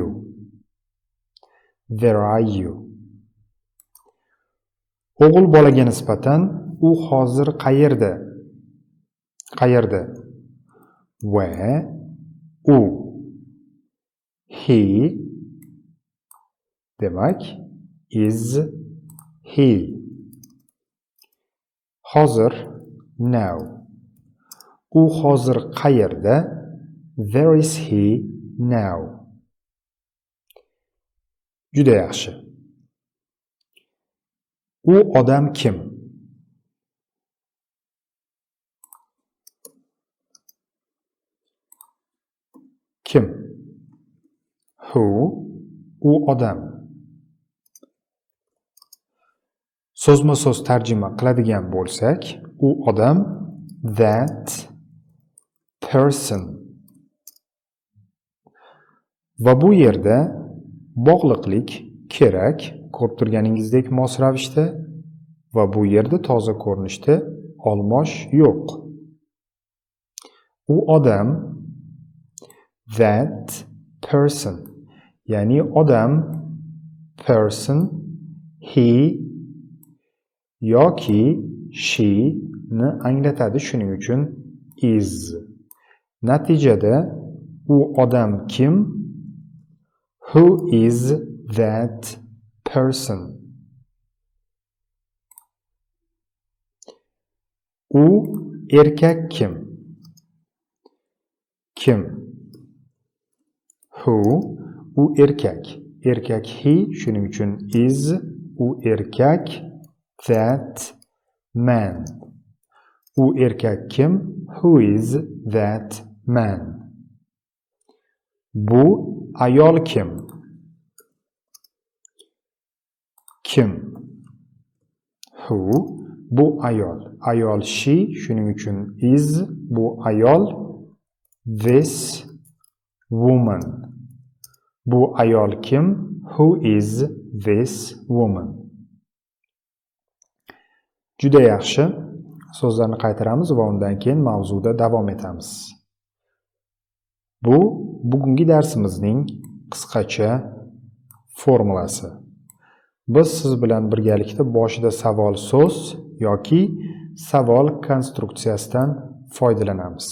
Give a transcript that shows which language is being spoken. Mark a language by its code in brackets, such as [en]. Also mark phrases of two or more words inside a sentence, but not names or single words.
[en] There are you. [uz] O'g'il bolaga nisbatan u hozir qayerda? Qayerda? Where u. [en] He demak is he. [uz] Hozir now. U hozir qayerda? [en] There is he now. [uz] Juda yaxshi. U odam kim? Kim? Who? U odam. So'zma-so'z tarjima qiladigan bo'lsak, u odam [en] that person. [uz] Va bu yerda bog'liqlik kerak, ko'rib turganingizdek mos ravishda, va bu yerda toza ko'rinishda olmosh yo'q. U odam [en] that person. [uz] Ya'ni odam person, he yoki she ni anglatadi, shuning uchun is. Natijada u odam kim? [en] Who is that person? [uz] U erkak kim? Kim? Who? U erkak. Erkak he, shuning uchun is. U erkak [en] that man. [uz] U erkak kim? [en] Who is that man? [uz] Bu ayol kim? Kim? Who? Bu ayol. Ayol she, shuning uchun is. Bu ayol [en] this woman. [uz] Bu ayol kim? [en] Who is this woman? [uz] Juda yaxshi. So'zlarni qaytaramiz va undan keyin mavzuda davom etamiz. Bu bugungi darsimizning qisqacha formulasi. Biz siz bilan birgalikda boshida savol so'z yoki savol konstruksiyasidan foydalanamiz.